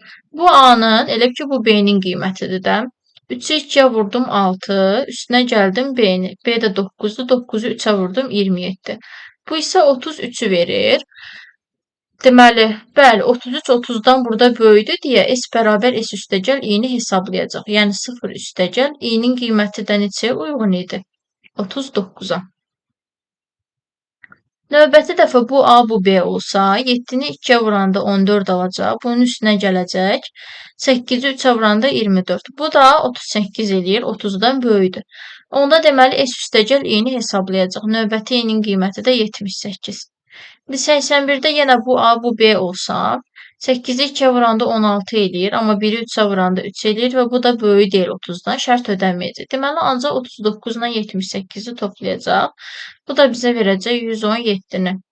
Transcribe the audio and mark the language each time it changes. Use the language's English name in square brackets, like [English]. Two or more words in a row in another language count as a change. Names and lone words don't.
[Azerbaijani] Bu A-nın elə ki bu B-nin qiymətidir də. 3-ü 2-yə vurdum 6, üstünə gəldim B-ni. B də 9-dur, 9-u 3-ə vurdum 27. Bu isə 33-ü verir. Deməli, bəli, 33 30-dan burada böyükdür deyə S bərabər S üstəgəl i-ni hesablayacaq. Yəni 0 üstəgəl i-nin qiyməti də neçəyə uyğun idi? 39-a. Növbəti dəfə bu A, bu B olsa, 7-ni 2-yə vuranda 14 alacaq. Bunun üstünə gələcək. 8-i 3-ə vuranda 24. Bu da 38 eləyir, 30-dan böyükdür. Onda deməli S üstəgəl i-ni hesablayacaq. Növbəti i-nin qiyməti də 78. İndi 81-də yenə bu A, bu B olsa, 8-i 2-yə vuranda 16 eləyir, amma 1-i 3-ə vuranda 3 eləyir və bu da böyük deyil 30-dan, şərt ödənməyəcək. Deməli, ancaq 39 ilə 78-i toplayacaq. Bu da bizə verəcək 117-ni.